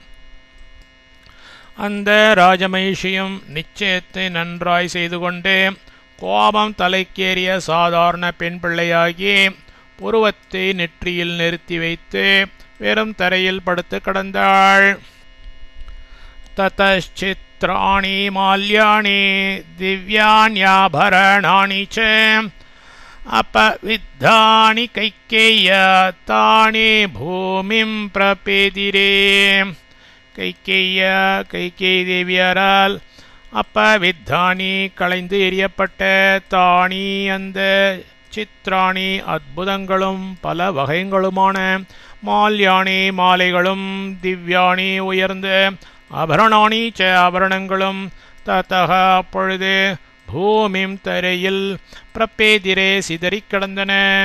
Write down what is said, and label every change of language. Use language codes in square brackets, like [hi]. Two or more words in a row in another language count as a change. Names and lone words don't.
[ta] அந்த ராஜமகிஷியும் நிச்சயத்தை நன்றாய் செய்து கொண்டு, கோபம் தலைக்கேறிய சாதாரண பெண் பிள்ளையாகி, புருவத்தை நெற்றியில் நிறுத்தி வைத்து வெறும் தரையில் படுத்து கிடந்தாள். [sa] ततश्चित्राणि माल्यानि दिव्यान्याभरणानि च अपविद्धानि कैकेय्य तानि भूमिं प्रपेदिरे. [ta] கைகேயி தேவியாரால் அப்பவித்தானி களைந்து எறியப்பட்ட, தானி அந்த, சித்ராணி அற்புதங்களும் பல வகைகளுமான, மால்யாணி மாலைகளும், திவ்யாணி உயர்ந்த, [sa] आभरणानि च [ta] ஆபரணங்களும், ததக அப்பொழுது, பூமிம் தரையில், பிரபேதிரே சிதறிக் கிடந்தன.